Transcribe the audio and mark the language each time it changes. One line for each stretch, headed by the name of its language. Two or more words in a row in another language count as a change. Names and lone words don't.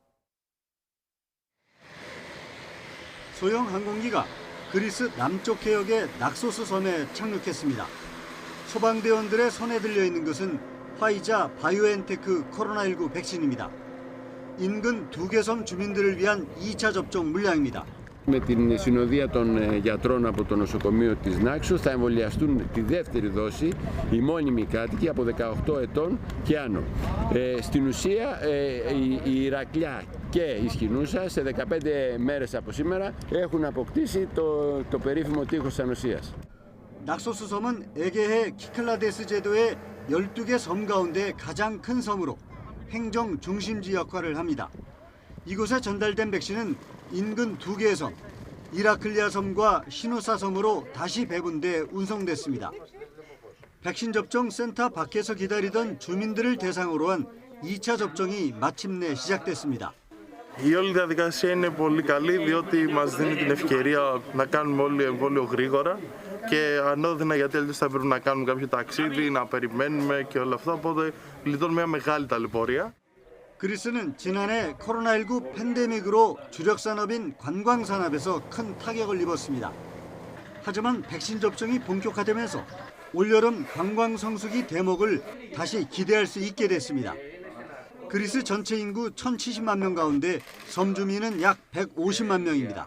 Korean: 소형 항공기가 그리스 남쪽 해역의 낙소스 섬에 착륙했습니다. 소방대원들의 손에 들려 있는 것은 화이자 바이오엔테크 코로나19 백신입니다. 인근 2개 섬 주민들을 위한 2차 접종 물량입니다.
Greek: Με την συνοδεία των γιατρών από το νοσοκομείο της Νάξου θα εμβολιαστούν τη δεύτερη δόση οι μόνιμοι κάτοικοι από 18 ετών και άνω. Στην ουσία η Ηρακλιά και η Σκηνούσα σε 15 μέρες από σήμερα έχουν αποκτήσει το περίφημο τείχος της ανοσίας.
Korean: 낙소스 섬은 에게해 키클라데스 제도의 12개 섬 가운데 가장 큰 섬으로 행정 중심지 역할을 합니다. 이곳에 전달된 백신은 인근 2개의 섬, 이라클리아 섬과 시누사 섬으로 다시 배분돼 운송됐습니다. 백신 접종 센터 밖에서 기다리던 주민들을 대상으로 한 2차 접종이 마침내 시작됐습니다.
Greek: Η όλη διαδικασία είναι πολύ καλή διότι μας δίνει την ευκαιρία να κάνουμε όλοι εμβόλιο γρήγορα και ανώδυνα γιατί αλλιώς θα πρέπει να κάνουμε κάποιο ταξίδι, να περιμένουμε και όλα αυτά, οπότε γλιτώνουμε μια μεγάλη ταλαιπωρία.
Korean: 그리스는 지난해 코로나19 팬데믹으로 주력 산업인 관광 산업에서 큰 타격을 입었습니다. 하지만 백신 접종이 본격화되면서 올여름 관광 성수기 대목을 다시 기대할 수 있게 됐습니다. 그리스 전체 인구 1,070만 명 가운데 섬 주민은 약 150만 명입니다.